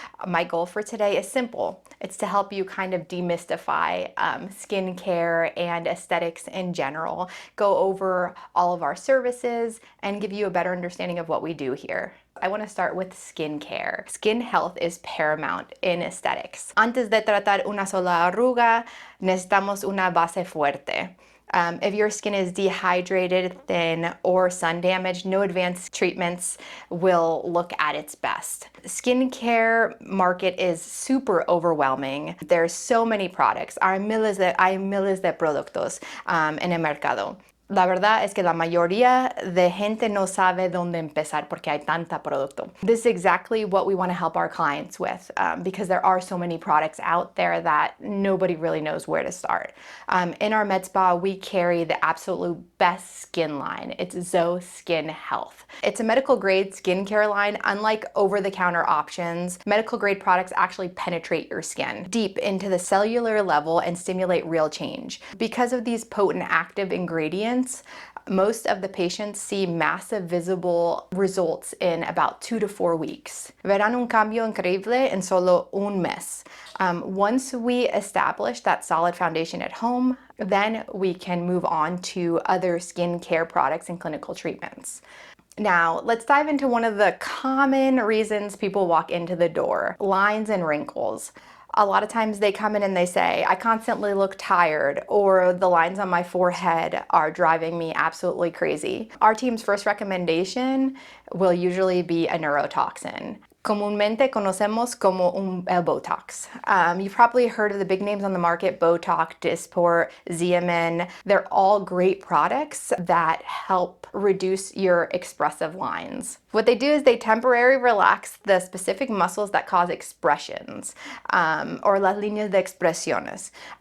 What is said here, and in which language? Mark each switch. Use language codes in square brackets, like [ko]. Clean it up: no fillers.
[en] My goal for today is simple. It's to help you kind of demystify skincare and aesthetics in general, go over all of our services, and give you a better understanding of what we do here. I want to start with skincare. Skin health is paramount in aesthetics. [es] Antes de tratar una sola arruga, necesitamos una base fuerte. [en] If your skin is dehydrated, thin, or sun damaged, no advanced treatments will look at its best. Skincare market is super overwhelming. There's so many products. [es] Hay miles de productos en el mercado. La verdad es que la mayoría de gente no sabe dónde empezar porque hay tanta producto. [en] This is exactly what we want to help our clients with because there are so many products out there that nobody really knows where to start. In our med spa, we carry the absolute best skin line. It's Zoe Skin Health. It's a medical grade skincare line. Unlike over-the-counter options, medical grade products actually penetrate your skin deep into the cellular level and stimulate real change. Because of these potent active ingredients, most of the patients see massive visible results in about 2 to 4 weeks. [es] Verán un cambio increíble en solo un mes. [en] Once we establish that solid foundation at home, then we can move on to other skincare products and clinical treatments. Now, let's dive into one of the common reasons people walk into the door: lines and wrinkles. A lot of times they come in and they say, I constantly look tired, or the lines on my forehead are driving me absolutely crazy. Our team's first recommendation will usually be a neurotoxin. [es] Comúnmente conocemos como el Botox. [en] You've probably heard of the big names on the market: Botox, Dysport, Xeomin. They're all great products that help reduce your expressive lines. What they do is they temporarily relax the specific muscles that cause expressions, or [es] las líneas de expresiones.